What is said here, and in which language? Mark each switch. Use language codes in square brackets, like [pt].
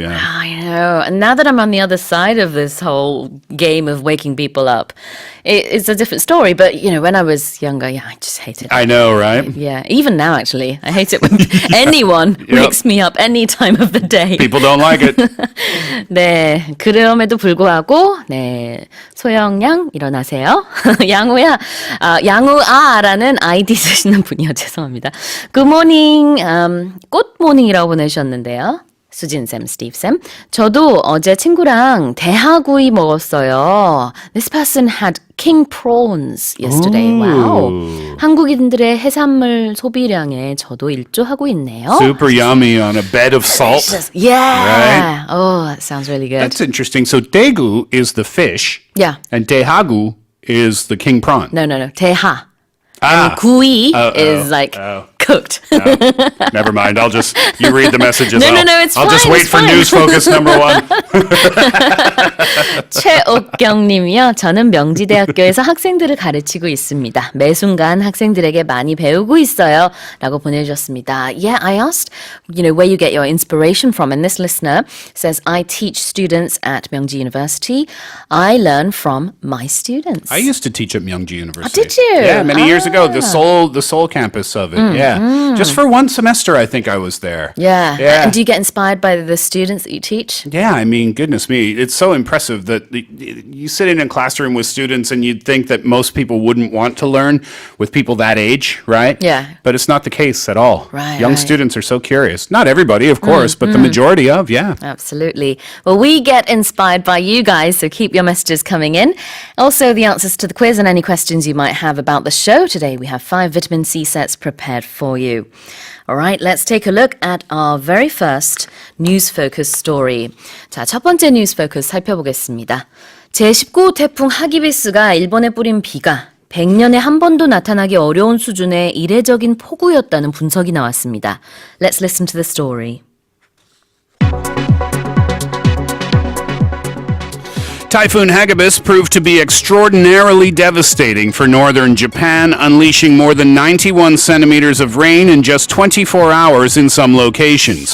[en] Yeah. I know. And now that I'm on the other side of this whole game of waking people up, it's a different story. But, you know, when I was younger, I just hated it. I know, right? Yeah, even now, actually. I hate it when anyone wakes me up any time of the day. People don't like it. [ko] 네, 그럼에도 불구하고, 네, 소영양, 일어나세요. 양우야, 양우아라는 아이디 쓰시는 분이요. 죄송합니다. 굿모닝, 꽃모닝이라고 보내주셨는데요. 수진쌤, 스티브쌤. 저도 어제 친구랑 대하구이 먹었어요. [en] This person had king prawns yesterday. Wow. [ko] 한국인들의 해산물 소비량에 저도 일조하고 있네요. [en] Super yummy on a bed of salt. Yeah. Right? Oh, that sounds really good. That's interesting. So daegu is the fish. Yeah. And dahagu is the king prawn. No. 대하. And 구이 is like cooked. Never mind. You read the messages. No, it's I'll just fine, wait it's for fine. news focus number one. [ko] 최옥경님이요. 저는 명지대학교에서 학생들을 가르치고 있습니다. 매 순간 학생들에게 많이 배우고 있어요. 라고 보내주셨습니다. [en] Yeah, I asked, where you get your inspiration from. And this listener says, I teach students at Myeongji University. I learn from my students. I used to teach at Myeongji University. Did you? Yeah, many years ago. The Seoul campus of it. Yeah, just for one semester, I think I was there. Yeah. Yeah. And do you get inspired by the students that you teach? Yeah, I mean, goodness me, it's so impressive that you sit in a classroom with students and you'd think that most people wouldn't want to learn with people that age, right? Yeah. But it's not the case at all. Right, Young right. students are so curious. Not everybody, of course, but the majority of, yeah. Absolutely. Well, we get inspired by you guys, so keep your messages coming in. Also, the answers to the quiz and any questions you might have about the show. Today, we have 5 vitamin C sets prepared for you. All right, let's take a look at our very first News Focus story. [ko] 자, 첫 번째 News Focus 살펴보겠습니다. 제19호 태풍 하기비스가 일본에 뿌린 비가 100년에 한 번도 나타나기 어려운 수준의 이례적인 폭우였다는 분석이 나왔습니다. [en] Let's listen to the story. Typhoon Hagibis proved to be extraordinarily devastating for northern Japan, unleashing more than 91 centimeters of rain in just 24 hours in some locations.